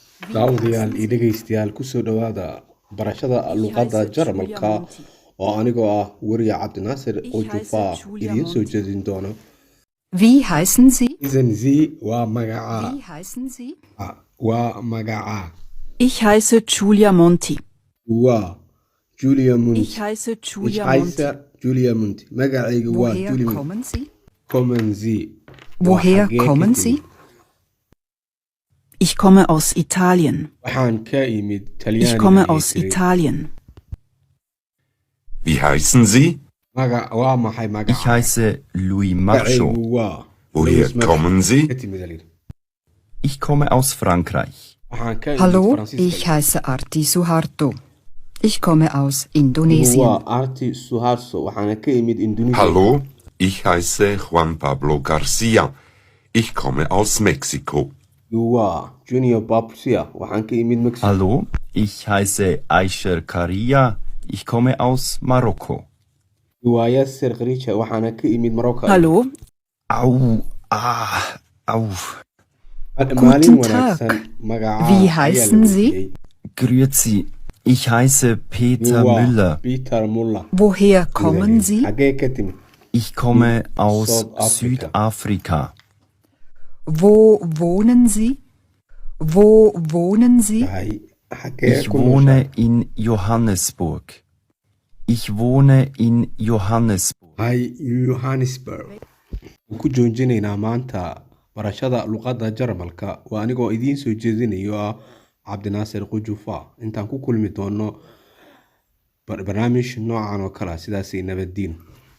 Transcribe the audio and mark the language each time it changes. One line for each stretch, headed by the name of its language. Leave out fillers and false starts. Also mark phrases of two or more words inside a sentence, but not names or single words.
Somali: Daawadayaal iyo dhegeystayaal kusoo dhawaada barashada luqadda Jarmalka oo anigoo ah wariye Cabdinaasir Qujufa idiin soo jeedin doono.
German: Wie heißen Sie?
Somali: Sie waa magaca.
German: Wie heißen Sie?
Somali: Waa magaca.
German: Ich heiße Giulia Monti.
Somali: Waa Julia Monti.
German: Ich heiße Ich Giulia Monti.
Somali: heiße Julia Monti. Magacayga waa
German: Woher
Somali: Julia Monti.
German: kommen Sie? Kommen Sie. Woher
Somali: Waa xagee
German: kommen
Somali: ka
German: Sie?
Somali: timid?
German: Ich komme aus Italien.
Somali: Waxaan ka imid
German: Ich
Somali: Talyaaniga
German: komme
Somali: ayay
German: aus
Somali: tiri.
German: Italien. Wie heißen Sie?
Somali: Waa maxay
German: Ich
Somali: magaca?
German: heiße Louis Marchot.
Somali: Magacaygu waa
German: Woher
Somali: Louis Marchot.
German: kommen Sie?
Somali: Ka timid alayidhi.
German: Ich komme aus Frankreich.
Somali: Waxaan ka imid
German: Hallo,
Somali: Faransiiska.
German: ich heiße Arti Suharto. Ich komme aus Indonesien.
Somali: Waa Arti Suharto. Waxaan ka imid Indonesia.
German: Hallo, ich heiße Juan Pablo Garcia. Ich komme aus Mexiko.
Somali: Waa Junior Babsia. Waxaan ka imid Mexico.
German: Hallo, ich heiße Aisher Karia. Ich komme aus Marokko.
Somali: Waa Yasser Khariija. Waxaan ka imid Morocco.
German: Hallo, Au, au.
Somali: Maalin
German: Guten Tag.
Somali: wanaagsan. Magaca
German: Wie
Somali: ayaa
German: heißen
Somali: la
German: Sie?
Somali: bixiyey.
German: Grüezi. Ich heiße Peter
Somali: Waa
German: Müller.
Somali: Peter Muller.
German: Woher kommen Sie?
Somali: Xagee ka timid?
German: Ich komme aus
English: South Africa.
German: Südafrika. Wo wohnen Sie? Wo wohnen Sie?
Somali: Tahay xagee
German: Ich
Somali: ku
German: wohne
Somali: nooshahay?
German: in Johannesburg. Ich wohne in Johannesburg.
Somali: Hay Johannesburg. Waan ku joojinaynaa maanta barashada luqadda Jarmalka. Waa anigoo idiin soo jeedinayo ah Cabdinaasir Qujufa. Intaan ku kulmi doono barnaamij noocan oo kale ah sidaas nabadiin.